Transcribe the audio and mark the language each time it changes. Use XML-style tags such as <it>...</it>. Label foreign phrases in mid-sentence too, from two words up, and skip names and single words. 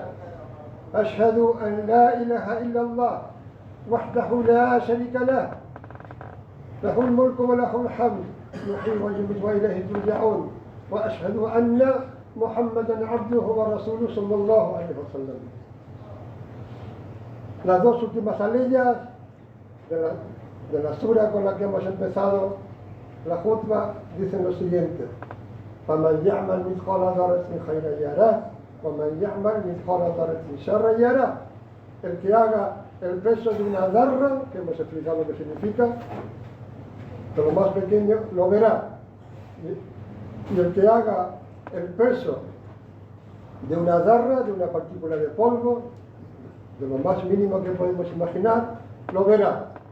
<ar>أشهد أن لا إله إلا الله وحده لا شريك له له الملك وله الحمد يحيي ويميت وإليه ترجعون. وأشهد أن محمدا عبده ورسوله صلى الله عليه وسلم.</ar> <es>Las dos últimas aleyas de la sura con la que hemos empezado la khutba dicen lo siguiente:</es> <ar>فَمَنْ يَعْمَلْ مِثْقَالَ ذَرَّةٍ خَيْرًا يَرَهُ وَمَنْ يَعْمَلْ مِثْقَالَ ذَرَّةٍ شَرًّا يَرَهُ.</ar> <es>El que haga el peso de una darra, que hemos explicado lo que significa, de lo más pequeño, lo verá. y el que haga el peso de una zarra, de una partícula de polvo, de lo más mínimo que podemos imaginar, lo verá.</es>